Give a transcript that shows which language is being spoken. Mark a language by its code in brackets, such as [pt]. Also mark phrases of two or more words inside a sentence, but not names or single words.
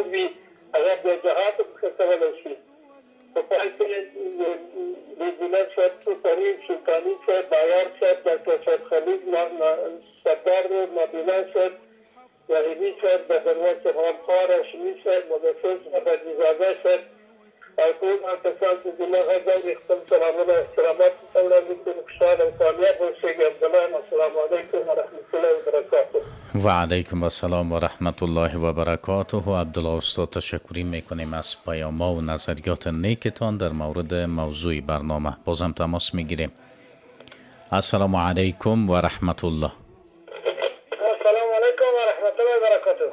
[ps] وي هغه بیا جهاد هم ښه کولی شي په پای کې انجینر صاحب فرید سلطاني صاحب بایار صاحب ډاکټر صاحب خلیل سردار نابینا صاحب رحیمي صاحب ډګروال صاحب خان هاشمي صاحب مدرسه صاحب عزیزاده صاحب او ټول هغه کسان چې زما غږ اوري خپل سلامونه احترامات ته وړاندې کوم خوشحاله او کامیاب اوسئ عبدالله [ar] السلام علیکم ورحمة الله وبرکاته و علیکم السلام و رحمت الله و برکاته. [fa] عبدالله استاد تشکری میکنیم از پیام‌ها و نظریات نیکتان در مورد موضوع برنامه. بازم تماس میگیریم. [ar] السلام علیکم و رحمت الله. السلام علیکم و رحمت الله و برکاته.